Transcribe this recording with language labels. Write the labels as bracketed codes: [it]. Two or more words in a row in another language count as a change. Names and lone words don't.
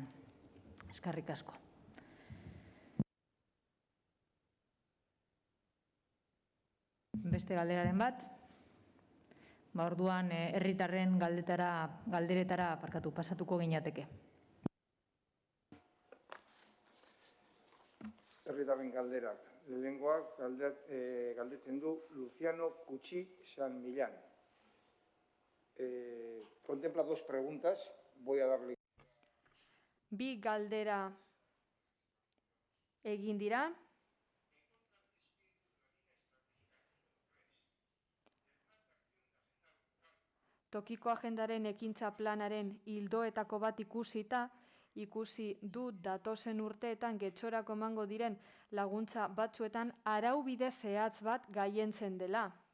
[eu] Eskerrik asko. Beste galderaren bat? Orduan, herritarren galderetara pasatuko ginateke. Herritarren galderak. Lehenengoak galdetzen du Luciano Cuchi San Millán. [es] Contempla dos preguntas. Voy a darle. [eu] Bi galdera egin dira. Tokiko agendaren ekintza planaren ildoetako bat ikusi dut datozen urteetan Getxorako emango diren laguntza batzuetan araubide zehatz bat gailentzen dela.